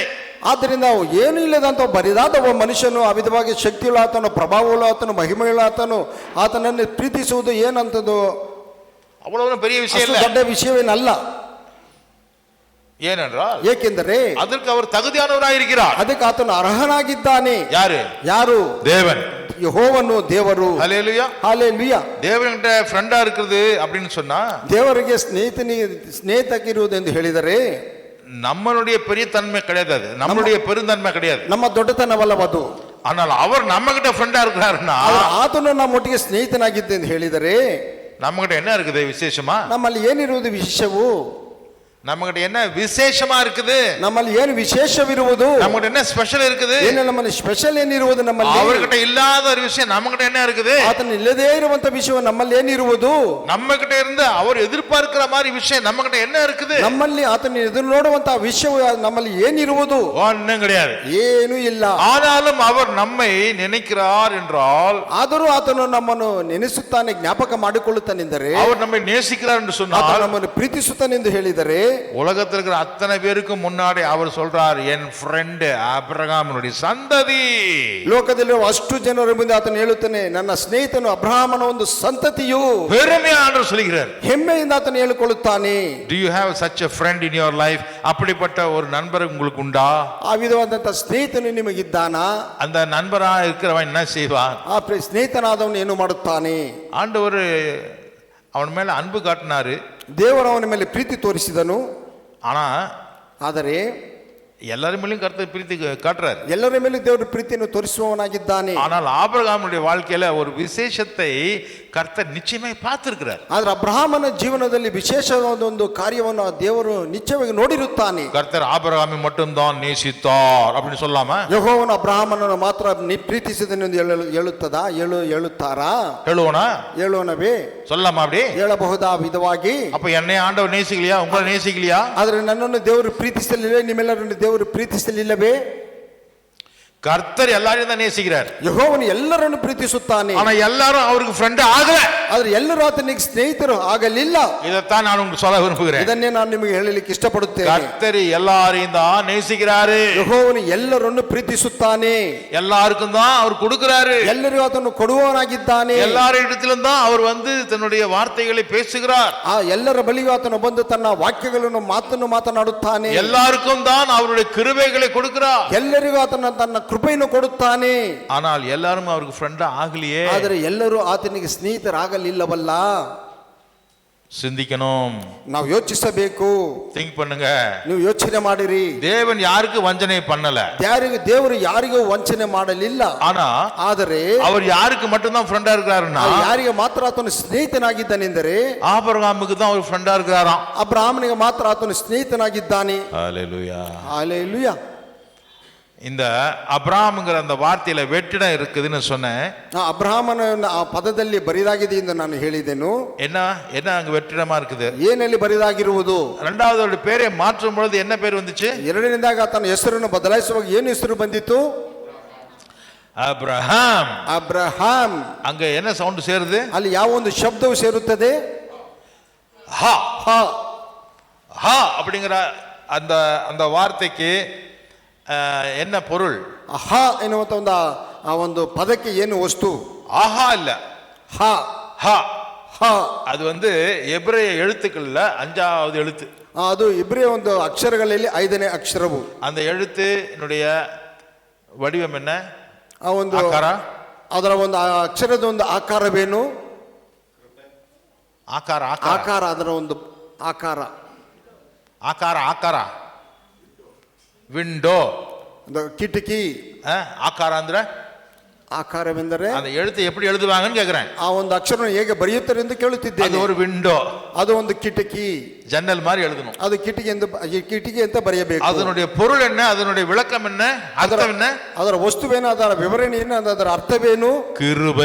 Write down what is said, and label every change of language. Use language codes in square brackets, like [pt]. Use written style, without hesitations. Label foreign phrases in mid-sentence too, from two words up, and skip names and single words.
[kn] ಆದ್ದರಿಂದ ಏನು ಇಲ್ಲದಂತ ಬರಿದಾದ ಒಬ್ಬ ಮನುಷ್ಯನು ಆ ವಿಧವಾಗಿ ಶಕ್ತಿಯುಳ್ಳ ಆತನು, ಪ್ರಭಾವವುಳ್ಳ ಆತನು, ಮಹಿಮೆಯುಳ್ಳ ಆತನು ಆತನನ್ನು ಪ್ರೀತಿಸುವುದು ಏನಂತದ್ದು [ta] அவ்வளவு பெரிய விஷயம் இல்லை, [kn] ದೊಡ್ಡ ವಿಷಯವೇನಲ್ಲ. [ta] ஏனென்றால் [kn] ಏಕೆಂದರೆ [ta] அதற்கு அவர் தகுதியானவராயிருக்கிறார். [kn] ಅದಕ್ಕೆ ಆತನು ಅರ್ಹನಾಗಿದ್ದಾನೆ. ಯಾರು? [ta] தேவன். [kn] ಯೆಹೋವನು ದೇವರು. [ta] ஹல்லேலூயா, ஹல்லேலூயா. தேவன்கிட்ட ஃப்ரெண்டா இருக்குது அப்படின்னு சொன்னா, [kn] ದೇವರಿಗೆ ಸ್ನೇಹಿತಕ್ಕಿರುವುದು ಎಂದು ಹೇಳಿದರೆ [ta] நம்மளுடைய பெரிய தன்மை கிடையாது, அது நம்மளுடைய பெருந்தன்மை கிடையாது, [kn] ನಮ್ಮ ದೊಡ್ಡತನವಲ್ಲವದು. [ta] ஆனால் அவர் நம்ம கிட்ட ஃப்ரெண்டா இருக்கிறாருன்னா, [kn] ಆತನು ನಮ್ಮೊಟ್ಟಿಗೆ ಸ್ನೇಹಿತನಾಗಿದ್ದೆ ಎಂದು ಹೇಳಿದರೆ [ta] நம்ம கிட்ட என்ன இருக்குது விசேஷமா? [kn] ನಮ್ಮಲ್ಲಿ ಏನಿರುವುದು ವಿಶೇಷವು? [ta] நம்மகிட்ட என்ன விசேஷமா இருக்குது? [kn] ನಮ್ಮಲ್ಲಿ ಏನು ವಿಶೇಷವಿರುವುದು? [ta] நம்மகிட்ட என்ன ஸ்பெஷல் இருக்குது? [kn] ಏನು ನಮ್ಮಲ್ಲಿ ಸ್ಪೆಷಲ್ ಏನಿರುವುದು? ನಮ್ಮಲ್ಲಿ [ta] அவர்கிட்ட இல்லாத ஒரு விஷயம் நம்மகிட்ட என்ன இருக்குது? [kn] ಆತನ ಇಲ್ಲದೇ ಇರುವಂತ ವಿಷಯ ನಮ್ಮಲ್ಲಿ ಏನಿರುವುದು? [ta] நம்மகிட்ட இருந்து அவர் எதிர்பார்க்கிற மாதிரி விஷயம் நம்மகிட்ட என்ன இருக்குது? [kn] ನಮ್ಮಲ್ಲಿ ಆತನ ಎದುರು ನೋಡುವಂತ ವಿಷಯ ನಮ್ಮಲ್ಲಿ ಏನಿರುವುದು? [ta] ஒண்ணும் கிடையாது, [kn] ಏನೂ ಇಲ್ಲ. [ta] ஆனாலும் அவர் நம்மை நினைக்கிறார் என்றால், [kn] ಆದರೂ ಆತನು ನಮ್ಮನ್ನು ನೆನೆಸುತ್ತಾನೆ, ಜ್ಞಾಪಕ ಮಾಡಿಕೊಳ್ಳುತ್ತಾನೆಂದರೆ, [ta] அவர் நம்மை நேசிக்கிறார் என்று சொன்னால், [kn] ನಮ್ಮನ್ನು ಪ್ರೀತಿಸುತ್ತಾನೆ ಎಂದು ಹೇಳಿದರೆ, [ta] உலகத்தில் இருக்கிற அத்தனை பேருக்கு முன்னாடி அவர் சொல்றார், என் ஃப்ரெண்ட் ஆபிரகாமினுடைய சந்ததி. [kn] ಲೋಕದಲ್ಲಿರುವ ಅಷ್ಟು ಜನರ ಮುಂದೆ ಆತನು ಹೇಳುತ್ತಾನೆ, ನನ್ನ ಸ್ನೇಹಿತನು ಅಬ್ರಹಾಮನ ಒಂದು ಸಂತತಿಯು. [ta] பெருமையாக சொல்கிறார், [kn] ಹೆಮ್ಮೆಯಿಂದ ಆತನು ಹೇಳಿಕೊಳ್ಳುತ್ತಾನೆ. [en] Do you have such a friend in your life? [ta] அப்படிப்பட்ட ஒரு நண்பர் உங்களுக்கு உண்டா? [kn] ಆ ವಿಧವಾದಂತ ಸ್ನೇಹಿತನು ನಿಮಗಿದ್ದಾನಾ? [ta] அந்த நண்பரா இருக்கிறவன் என்ன செய்வான்? [kn] ಆ ಸ್ನೇಹಿತನಾದವನು ಏನು ಮಾಡುತ್ತಾನೆ? [ta] ஆண்டவர் அவன் மேல அன்பு காட்டினாரு, [kn] ದೇವರು ಅವನ ಮೇಲೆ ಪ್ರೀತಿ ತೋರಿಸಿದನು. ಆದರೆ [ta] எல்லாரும் மேலயும் கர்த்தர் பிரீத்தி காட்டுறார், [kn] ಎಲ್ಲರ ಮೇಲೆ ದೇವರು ಪ್ರೀತಿಯನ್ನು ತೋರಿಸುವವನಾಗಿದ್ದಾನೆ. [ta] ஆனால் ஆபிரகாமுடைய வாழ்க்கையில ஒரு விசேஷத்தை கர்த்தர் நிச்சயமாய் பார்த்திருக்கிறார். [kn] ಆದ್ರೆ ಅಬ್ರಹಾಮನ ಜೀವನದಲ್ಲಿ ವಿಶೇಷವಾದ ಒಂದು ಕಾರ್ಯವನ್ನು ದೇವರು ನಿಶ್ಚಯವಾಗಿ ನೋಡಿರುತ್ತಾನೆ. [ta] கர்த்தர் ஆபிரகாமை மட்டும்தான் நேசித்தார் அப்படின்னு சொல்லாம, [kn] ಯೆಹೋವನು ಅಬ್ರಹಾಮನನ್ನು ಮಾತ್ರ ಪ್ರೀತಿಸಿದನು ಎಂದು ಹೇಳುತ್ತಾರಾ? ಹೇಳುವನವೇ? [ta] சொல்லாமா? அப்படி [kn] ಹೇಳಬಹುದಾ ವಿಧವಾಗಿ? [ta] அப்ப என்னை ஆண்டவர் நேசிக்கலையா? உங்களை நேசிக்கலையா? [kn] ಆದ್ರೆ ನನ್ನನ್ನು ದೇವರು ಪ್ರೀತಿಸಲಿಲ್ಲ, ನಿಮ್ಮೆಲ್ಲರನ್ನು ದೇವರು ಪ್ರೀತಿಸಲಿಲ್ಲವೇ? [ta] கர்த்தர் எல்லாரையும் தான் நேசிக்கிறார். [kn] ಯೆಹೋವನು ಎಲ್ಲರನ್ನು ಪ್ರೀತಿಸುತ್ತಾನೆ. [ta] ஆனா எல்லாரும் அவருக்கு ஃப்ரெண்ட் ஆகல. [kn] ಆದ್ರೆ ಎಲ್ಲರೂ ಆತನಿಗೆ ಸ್ನೇಹಿತರು ಆಗಲಿಲ್ಲ. [ta] இதைத்தான் நான் உங்களுக்கு சொல்ல விரும்புகிறேன். [kn] ಇದನ್ನೇ ನಾನು ನಿಮಗೆ ಹೇಳಲಿಕ್ಕೆ ಇಷ್ಟಪಡುತ್ತೇನೆ. [ta] கர்த்தர் எல்லாரையும் தான் நேசிக்கிறாரு. [kn] ಯೆಹೋವನು ಎಲ್ಲರನ್ನು ಪ್ರೀತಿಸುತ್ತಾನೆ. [ta] எல்லாருக்கும் தான் அவர் கொடுக்கிறாரு. [kn] ಎಲ್ಲರಿಗೂ ಆತನು ಕೊಡುವವನಾಗಿದ್ದಾನೆ. [ta] எல்லாரிடத்திலும் தான் அவர் வந்து தன்னுடைய வார்த்தைகளை பேசுகிறார். [kn] ಆ ಎಲ್ಲರ ಬಳಿಗೂ ಆತನು ಬಂದು ತನ್ನ ವಾಕ್ಯಗಳನ್ನು ಮಾತನಾಡುತ್ತಾನೆ. [ta] எல்லாருக்கும் தான் அவருடைய கிருபைகளை கொடுக்கிறார். [kn] ಎಲ್ಲರಿಗೂ ಆತನ ತನ್ನ ಕೃಪೆಯನ್ನು ಕೊಡುತ್ತಾನೆ. [ta] ஆனால் எல்லாரும் அவருக்கு ஃப்ரெண்ட் ஆகலையே. [kn] ಆದರೆ ಎಲ್ಲರೂ ಆತನಿಗೆ ಸ್ನೇಹಿತರಾಗಲಿಲ್ಲವಲ್ಲ. [ta] சிந்திக்கணும். [kn] ನಾವು ಯೋಚಿಸಬೇಕು. [ta] திங்க் பண்ணுங்க. [kn] ನೀವು ಯೋಚನೆ ಮಾಡಿರಿ. [ta] தேவன் யாருக்கு வஞ்சனை பண்ணல. [kn] ದೇವರು ಯಾರಿಗೂ ವಂಚನೆ ಮಾಡಲಿಲ್ಲ. [ta] ஆனா [kn] ಆದರೆ [ta] அவர் யாருக்கு மட்டும்தான் ஃப்ரெண்டா இருக்கிறாருன்னா [kn] ಯಾರಿಗೆ ಮಾತ್ರ ಆತನು ಸ್ನೇಹಿತನಾಗಿದ್ದಾನೆಂದರೆ [ta] ஆபிரகாமுக்கு தான் அவர் ஃப்ரெண்டா இருக்கிறாராம். [kn] ಅಬ್ರಹಾಮನಿಗೆ ಮಾತ್ರ ಆತನು ಸ್ನೇಹಿತನಾಗಿದ್ದಾನೆ. [ta] ஹalleluya. ஹalleluya. இந்த அப்ராம்ங்கிற அந்த வார்த்தையில வெற்றிடம் இருக்குதுன்னு சொன்னேன். [kn] ಅಬ್ರಹಾಮನ ಆ ಪದದಲ್ಲಿ ಬರಿದಾಗಿದೆ ಎಂದು ನಾನು ಹೇಳಿದೆನು. [ta] என்ன அங்க வெற்றிடமா இருக்குது? [kn] ಏನಲ್ಲಿ ಬರಿದಾಗಿರುವುದು? [ta] இரண்டாவது அவருடைய பேரை மாற்றும் பொழுது என்ன பேர் வந்துச்சு? [kn] ಎರಡನೇದಾಗ ತನ್ನ ಹೆಸರನ್ನು ಬದಲಾಯಿಸುವಾಗ ಏನು ಹೆಸರು ಬಂದಿತು? ಅಬ್ರಹಾಂ. ಅಬ್ರಹಾಂ. [ta] அங்க என்ன சவுண்ட் சேருது? [kn] ಅಲ್ಲಿ ಯಾವ ಒಂದು ಶಬ್ದವು ಸೇರುತ್ತದೆ? [ta] ஹா. [kn] ಹಾ. [ta] ஹா அப்படிங்கிற அந்த அந்த வார்த்தைக்கு என்ன பொருள்? [kn] ಹಾ ಎನ್ನುವಂತ ಒಂದು ಪದಕ್ಕೆ ಏನು ವಸ್ತು? [ta] ஆஹா இல்ல, [kn] ಹಾ. [ta] ஹா. [kn] ಹಾ [ta] அது வந்து எபிரேய எழுத்துக்கள்ல 5வது எழுத்து. [kn] ಅದು ಇಬ್ರಿಯ ಒಂದು ಅಕ್ಷರಗಳಲ್ಲಿ 5ನೇ ಅಕ್ಷರವು. [ta] அந்த எழுத்து என்னுடைய வடிவம் என்ன? [kn] ಆ ಒಂದು ಆಕಾರ. ಅದರ ಒಂದು ಅಕ್ಷರದ ಒಂದು ಆಕಾರವೇನು? ಆಕಾರ. ಆಕಾರ. ಅದರ ಒಂದು ಆಕಾರ. ಆಕಾರ. ವಿಂಡೋ, ಕಿಟಕಿ. ಆಕಾರ ಅಂದ್ರೆ ಆಕಾರವೆಂದರೆ [ta] அந்த எழுத்து எப்படி எழுதுவாங்கன்னு கேக்குறேன். [kn] ಆ ಒಂದು ಅಕ್ಷರವನ್ನು ಹೇಗೆ ಬರೆಯುತ್ತಾರೆ ಎಂದು ಕೇಳುತ್ತಿದ್ದೇನೆ. ಅದು ஒரு ವಿಂಡೋ, ಅದು ಒಂದು ಕಿಟಕಿ, [ta] ஜன்னல் மாதிரி எழுதணும். [kn] ಅದು ಕಿಟಕಿ ಅಂತ ಬರೆಯಬೇಕು. [ta] அதனுடைய பொருள் என்ன? அதனுடைய விளக்கம் என்ன? அர்த்தம் என்ன? [kn] ಅದರ ವಸ್ತುವೇನು? ಅದರ ವಿವರಣೆ ಏನು? ಅದರ ಅರ್ಥವೇನು? [ta] கிருபை.